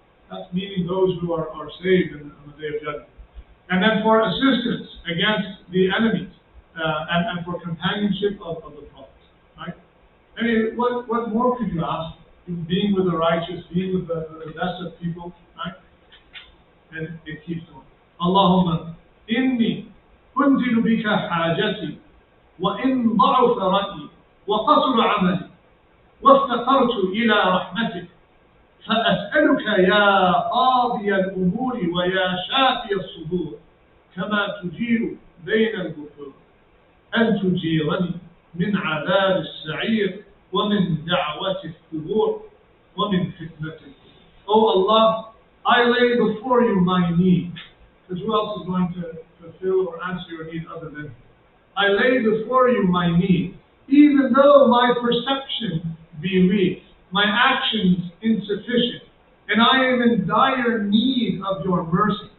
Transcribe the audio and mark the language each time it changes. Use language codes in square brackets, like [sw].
[en] That's meaning those who are saved on the day of judgment. And then for assistance against the enemies and for companionship of the prophets, right? I mean, what more could you ask? Being with the righteous, being with the best of people, right? And it keeps going. [ar] Allahumma inni unzilu bika hajati wa in ضعف رأيي وقصر عملي وافتقرت إلى رحمتك فأسألك يا قاضي الأمور ويا شافي الصدور كما تجير بين البحور أن تجيرني من عذاب السعير ومن دعوة الثبور ومن فتنة القبور. [en] Oh Allah, I lay before you my need. Because who else is going to fulfill or answer your need other than me? I lay before you my need, even though my perception be weak, my actions insufficient, and I am in dire need of your mercy.